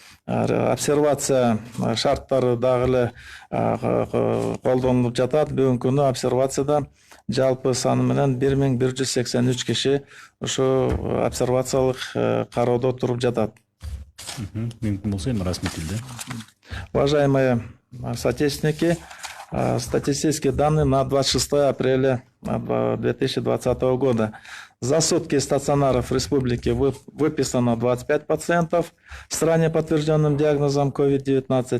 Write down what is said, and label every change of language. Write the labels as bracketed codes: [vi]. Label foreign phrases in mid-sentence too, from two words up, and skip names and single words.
[ky] обсервация шарттары дагы эле колдонулуп жатат. Бүгүнкү күнү обсервацияда жалпы саны менен 1183 киши ушу обсервациялык кароодо туруп жатат. Мүмкүн болсо эми расмий тилде. [ru] Уважаемые соотечественники, статистические данные на 26 апреля 2020 года. За сутки стационаров в республике выписано 25 пациентов с ранее подтвержденным диагнозом COVID-19.